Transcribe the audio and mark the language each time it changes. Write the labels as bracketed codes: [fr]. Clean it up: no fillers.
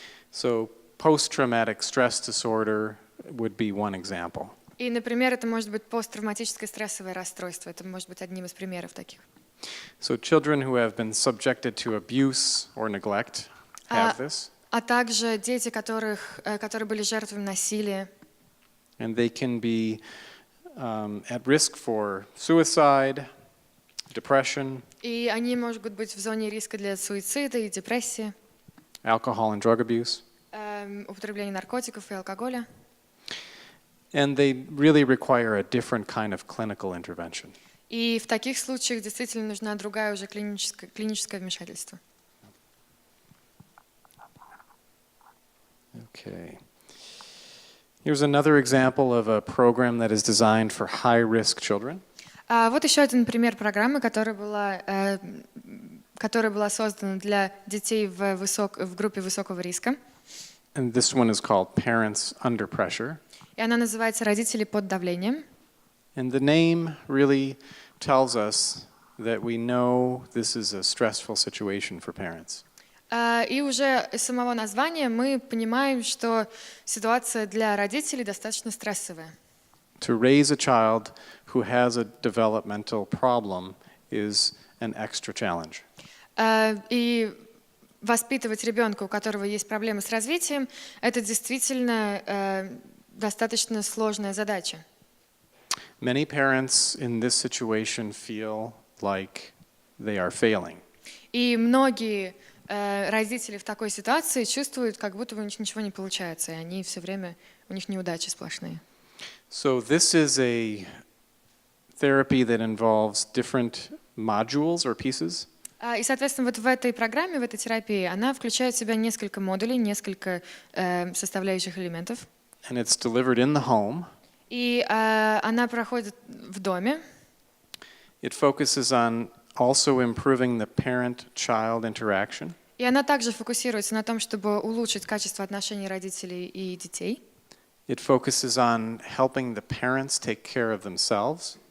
[en] So post-traumatic stress disorder would be one example. [ru] И, например, это может быть посттравматическое стрессовое расстройство. Это может быть одним из примеров таких. [en] So children who have been subjected to abuse or neglect have this. [ru] А также дети, которые были жертвами насилия. [en] And they can be at risk for suicide, depression, [ru] И они могут быть в зоне риска для суицида и депрессии, [en] alcohol and drug abuse. [ru] употребления наркотиков и алкоголя. [en] And they really require a different kind of clinical intervention. [ru] И в таких случаях действительно нужна другая уже клиническое вмешательство. [en] Okay. Here's another example of a program that is designed for high-risk children. [ru] Вот еще один пример программы, которая была создана для детей в группе высокого риска. [en] And this one is called Parents Under Pressure. [ru] И она называется «Родители под давлением». [en] And the name really tells us that we know this is a stressful situation for parents. [ru] И уже из самого названия мы понимаем, что ситуация для родителей достаточно стрессовая. [en] To raise a child who has a developmental problem is an extra challenge. [ru] И воспитывать ребенка, у которого есть проблемы с развитием, это действительно достаточно сложная задача. [en] Many parents in this situation feel like they are failing. [ru] И многие родители в такой ситуации чувствуют, как будто у них ничего не получается, и они все время, у них неудачи сплошные. [en] So this is a therapy that involves different modules or pieces. [ru] И, соответственно, вот в этой программе, в этой терапии, она включает в себя несколько модулей, несколько составляющих элементов. [en] And it's delivered in the home. [ru] И она проходит в доме. [en] It focuses on also improving the parent-child interaction. [ru] И она также фокусируется на том, чтобы улучшить качество отношений родителей и детей. [en] It focuses on helping the parents take care of themselves.